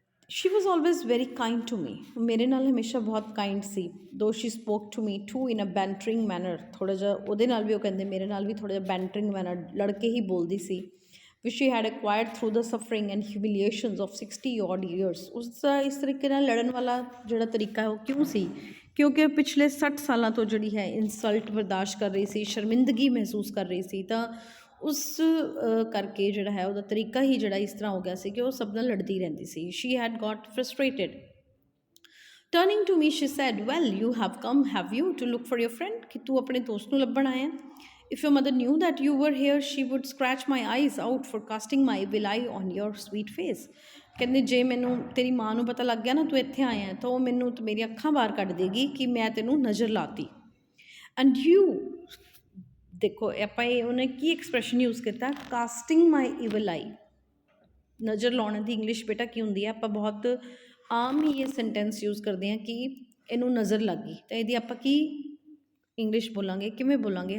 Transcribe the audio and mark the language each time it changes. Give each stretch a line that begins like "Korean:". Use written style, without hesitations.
English: she was always very kind to me
Punjabi: ਮੇਰੇ ਨਾਲ ਹਮੇਸ਼ਾ ਬਹੁਤ kind ਸੀ
English: though she spoke to me too in a bantering manner
Punjabi: ਥੋੜ੍ਹਾ ਜਿਹਾ ਉਹਦੇ ਨਾਲ ਵੀ ਉਹ ਕਹਿੰਦੇ ਮੇਰੇ ਨਾਲ ਵੀ ਥੋੜ੍ਹਾ ਜਿਹਾ bantering manner ਲੜ ਕੇ ਹੀ ਬੋਲਦੀ ਸੀ
English: which she had acquired through the suffering and humiliations of 60 odd years
Punjabi: ਉਸ ਦਾ ਇਸ ਤਰੀਕੇ ਨਾਲ ਲੜਨ ਵਾਲਾ ਜਿਹੜਾ ਤਰੀਕਾ ਹੈ ਉਹ ਕਿਉਂ ਸੀ ਕਿਉਂਕਿ ਪਿਛਲੇ 60 ਸਾਲਾਂ ਤੋਂ ਜਿਹੜੀ ਹੈ ਇਨਸਲਟ ਬਰਦਾਸ਼ਤ ਕਰ ਰਹੀ ਸੀ, ਸ਼ਰਮਿੰਦਗੀ ਮਹਿਸੂਸ ਕਰ ਰਹੀ ਸੀ, ਤਾਂ ਉਸ ਕਰਕੇ ਜਿਹੜਾ ਹੈ ਉਹਦਾ ਤਰੀਕਾ ਹੀ ਜਿਹੜਾ ਇਸ ਤਰ੍ਹਾਂ ਹੋ ਗਿਆ ਸੀ ਕਿ ਉਹ ਸਭ ਨਾਲ ਲੜਦੀ ਰਹਿੰਦੀ ਸੀ।
English: She had got frustrated. Turning to me, she said, well, you have come, have you, to look for your friend?
Punjabi: ਕਿ ਤੂੰ ਆਪਣੇ ਦੋਸਤ ਨੂੰ ਲੱਭਣ ਆਇਆ?
English: If your mother knew that you were here, she would scratch my eyes out for casting my evil eye on your sweet face.
Punjabi: ਕਹਿੰਦੇ ਜੇ ਮੈਨੂੰ ਤੇਰੀ ਮਾਂ ਨੂੰ ਪਤਾ ਲੱਗ ਗਿਆ ਨਾ ਤੂੰ ਇੱਥੇ ਆਇਆ ਤਾਂ ਉਹ ਮੈਨੂੰ ਤੇ ਮੇਰੀ ਅੱਖਾਂ ਬਾਹਰ ਕੱਢ ਦੇਗੀ ਕਿ ਮੈਂ ਤੈਨੂੰ ਨਜ਼ਰ ਲਾਤੀ। ਐਂਡ ਯੂ ਦੇਖੋ ਆਪਾਂ ਇਹ ਉਹਨੇ ਕੀ ਐਕਸਪ੍ਰੈਸ਼ਨ ਯੂਜ਼ ਕੀਤਾ,
English: Casting my evil eye.
Punjabi: ਨਜ਼ਰ ਲਾਉਣ ਦੀ ਇੰਗਲਿਸ਼ ਬੇਟਾ ਕੀ ਹੁੰਦੀ ਹੈ? ਆਪਾਂ ਬਹੁਤ ਆਮ ਹੀ ਇਹ ਸੈਂਟੈਂਸ ਯੂਜ਼ ਕਰਦੇ ਹਾਂ ਕਿ ਇਹਨੂੰ ਨਜ਼ਰ ਲੱਗ ਗਈ, ਤਾਂ ਇਹਦੀ ਆਪਾਂ ਕੀ ਇੰਗਲਿਸ਼ ਬੋਲਾਂਗੇ, ਕਿਵੇਂ ਬੋਲਾਂਗੇ?